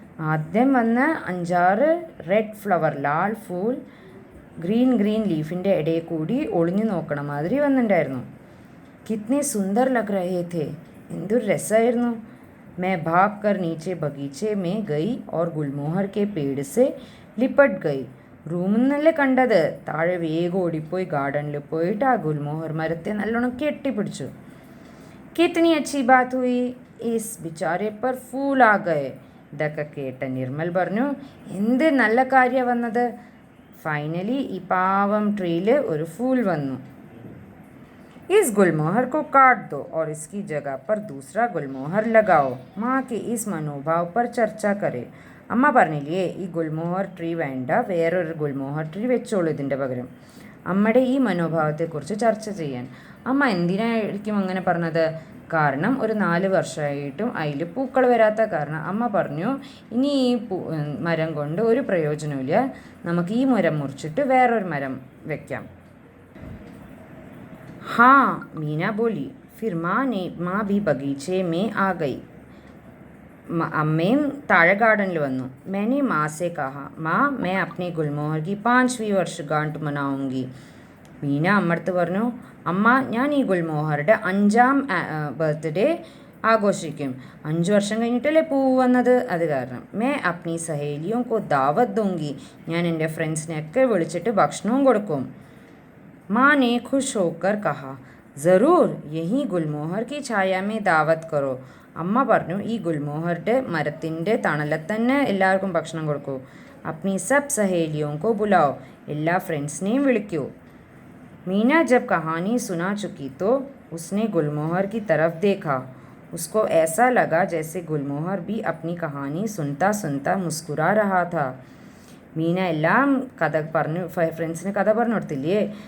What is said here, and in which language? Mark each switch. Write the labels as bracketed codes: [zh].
[ml] ആദ്യം വന്ന 5-6 red flower, [hi] Lal Phool [ml] green ലീഫിൻ്റെ ഇടയിൽ കൂടി ഒളിഞ്ഞു നോക്കണ മാതിരി വന്നിട്ടുണ്ടായിരുന്നു. [hi] कितने सुंदर लग रहे थे, [ml] എന്തൊരു രസമായിരുന്നു. [hi] मैं भाग कर नीचे बगीचे में गई और गुलमोहर के पेड़ से लिपट गई. [ml] റൂമിൽ നിന്നല്ലേ കണ്ടത്, താഴെ വേഗം ഓടിപ്പോയി ഗാർഡനിൽ പോയിട്ട് ആ ഗുൽമോഹർ മരത്തെ നല്ലോണം കെട്ടിപ്പിടിച്ചു. [hi] कितनी अच्छी बात हुई, इस बेचारे पर फूल आ गए. [ml] ഇതൊക്കെ കേട്ട നിർമ്മൽ പറഞ്ഞു, എന്ത് നല്ല കാര്യം വന്നത്, ഫൈനലി ഈ പാവം ട്രീയിൽ ഒരു ഫൂൽ വന്നു. [hi] इस गुलमोहर को काट दो और इसकी जगह पर दूसरा गुलमोहर लगाओ. माँ के इस मनोभाव पर चर्चा करे. [ml] അമ്മ പറഞ്ഞില്ലേ ഈ ഗുൽമോഹർ ട്രീ വേണ്ട, വേറൊരു ഗുൽമോഹർ ട്രീ വെച്ചോളൂ ഇതിൻ്റെ പകരം. അമ്മയുടെ ഈ മനോഭാവത്തെക്കുറിച്ച് ചർച്ച ചെയ്യാൻ. അമ്മ എന്തിനായിരിക്കും അങ്ങനെ പറഞ്ഞത്? കാരണം ഒരു 4 വർഷമായിട്ടും അതിൽ പൂക്കൾ വരാത്ത കാരണം അമ്മ പറഞ്ഞു ഇനി ഈ മരം കൊണ്ട് ഒരു പ്രയോജനമില്ല, നമുക്ക് ഈ മരം മുറിച്ചിട്ട് വേറൊരു മരം വെക്കാം. [hi] हाँ मीना बोली. फिर माँ भी बगीचे में आ गई. [ml] അമ്മയും താഴെ ഗാർഡനിൽ വന്നു. [hi] मैंने माँ से कहा माँ मैं अपने गुलमोहर की 5वीं वर्षगांठ मनाऊंगी. [ml] മീന അമ്മടുത്ത് പറഞ്ഞു അമ്മ ഞാൻ ഈ ഗുൽമോഹറുടെ 5ാം ബർത്ത്ഡേ ആഘോഷിക്കും. 5 വർഷം കഴിഞ്ഞിട്ടല്ലേ പൂവ് വന്നത്, അത് കാരണം. [hi] मैं अपनी सहेलियों को दावत दूंगी. [ml] ഞാൻ എൻ്റെ ഫ്രണ്ട്സിനെയൊക്കെ വിളിച്ചിട്ട് ഭക്ഷണവും കൊടുക്കും. [hi] माँ ने खुश होकर कहा ज़रूर यही गुलमोहर की छाया में दावत करो. [ml] അമ്മ പറഞ്ഞു ഈ ഗുൽമോഹറുടെ മരത്തിൻ്റെ തണലത്ത് തന്നെ എല്ലാവർക്കും ഭക്ഷണം കൊടുക്കൂ. [hi] अपनी सब सहेलियों को बुलाओ. [ml] എല്ലാ ഫ്രണ്ട്സിനെയും വിളിക്കൂ. [hi] मीना जब कहानी सुना चुकी तो उसने गुलमोहर की तरफ देखा. उसको ऐसा लगा जैसे गुलमोहर भी अपनी कहानी सुनता सुनता मुस्कुरा रहा था. [ml] മീന എല്ലാം കഥ പറഞ്ഞു, ഫ്രണ്ട്സിന് കഥ പറഞ്ഞു കൊടുത്തില്ലേ.